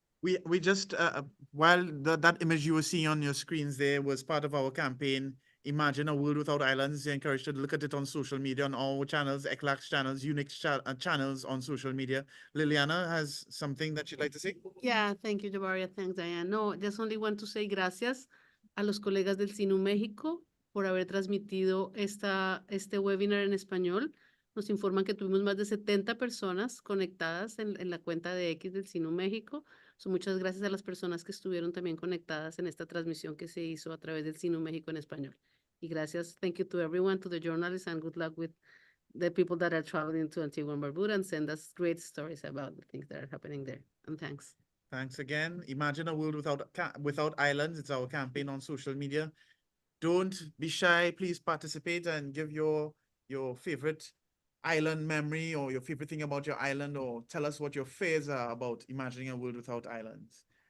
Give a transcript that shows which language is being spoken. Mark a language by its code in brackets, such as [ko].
[en] We just, while that image you were seeing on your screens there was part of our campaign, Imagine a World Without Islands. I encourage you to look at it on social media, on our channels, ECLAC's channels, unique channels on social media. Liliana has something that you'd like to say? Yeah, thank you, Jabari. Thanks, Diane. No, just only want to say [es] gracias a los colegas del SINU México por haber transmitido este webinar en español. Nos informan que tuvimos más de 70 personas conectadas en la cuenta de X del SINU México. So, muchas gracias a las personas que estuvieron también conectadas en esta transmisión que se hizo a través del SINU México en español. Y gracias, [en] thank you to everyone, to the journalists, and good luck with the people that are traveling to Antigua and Barbuda and send us great stories about the things that are happening there. And thanks. Thanks again. Imagine a World Without Islands. It's our campaign on social media. Don't be shy. Please participate and give your favorite island memory or your favorite thing about your island, or tell us what your fears are about imagining a world without islands.